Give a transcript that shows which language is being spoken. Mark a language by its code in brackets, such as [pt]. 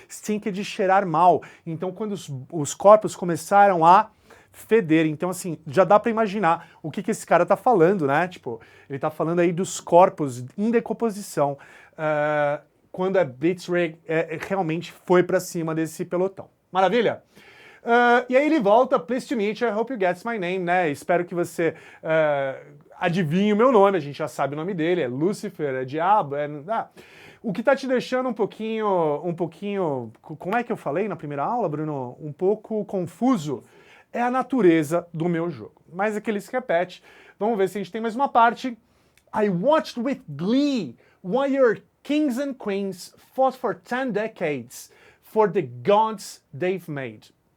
[pt] Stink é de cheirar mal. Então quando os corpos começaram a feder, então assim, já dá pra imaginar o que esse cara tá falando, né? Tipo, ele tá falando aí dos corpos em decomposição, quando a Blitzkrieg realmente foi pra cima desse pelotão. Maravilha? E aí ele volta, [en] pleased to meet you, I hope you get my name, né? [pt] Espero que você adivinhe o meu nome, a gente já sabe o nome dele, é Lúcifer, é diabo, o que tá te deixando um pouquinho, como é que eu falei na primeira aula, Bruno? Um pouco confuso, é a natureza do meu jogo. Mas aqui ele se repete, vamos ver se a gente tem mais uma parte. [en] I watched with glee while your kings and queens fought for 10 decades for the gods they've made.